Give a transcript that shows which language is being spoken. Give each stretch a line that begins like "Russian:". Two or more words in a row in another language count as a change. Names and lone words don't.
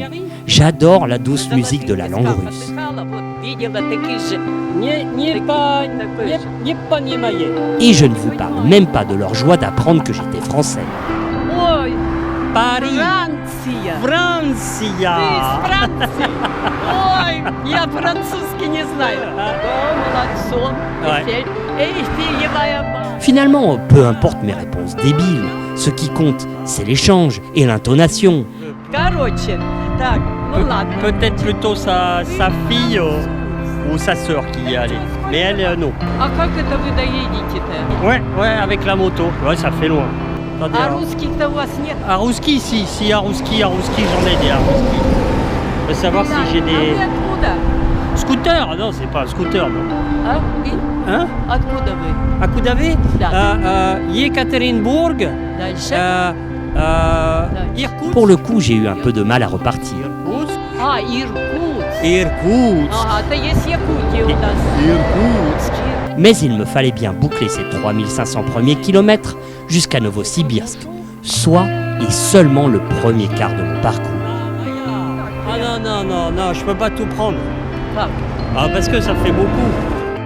French: J'adore la douce musique de la langue russe. Et je ne vous parle même pas de leur joie d'apprendre que j'étais français. Paris, Francia.
Russian: Ой, я французский не знаю. Молодцом.
French: Finalement, peu importe mes réponses débiles, ce qui compte, c'est l'échange et l'intonation.
Russian: Короче, так, ну ладно.
French: Peut-être plutôt sa fille ou sa sœur qui y est allée. Mais elle, non.
Russian: А как это вы доедете-то?
French: Ouais, avec la moto. Ouais, ça fait loin. Attendez,
Russian: А русских-то у вас нет?
French: à Rouski, si, à Rouski, j'en ai des à Rouski. Je veux savoir si j'ai А des
Russian: вы откуда?
French: scooters. Non, c'est pas un scooter, non. А? И? Hein?
Russian: Откуда вы? А куда вы Yekaterinbourg, Дальше?
French: Irkoutsk. Pour le coup, j'ai eu un peu de mal à repartir.
Russian: А, Иркутск.
French: Irkoutsk.
Russian: Ага, это есть Якутия у нас.
French: Irkoutsk. Mais il me fallait bien boucler ces 3500 premiers kilomètres jusqu'à Novosibirsk, soit et seulement le premier quart de mon parcours. Ah non, je peux pas tout prendre. Как? Ah, parce que ça fait beaucoup.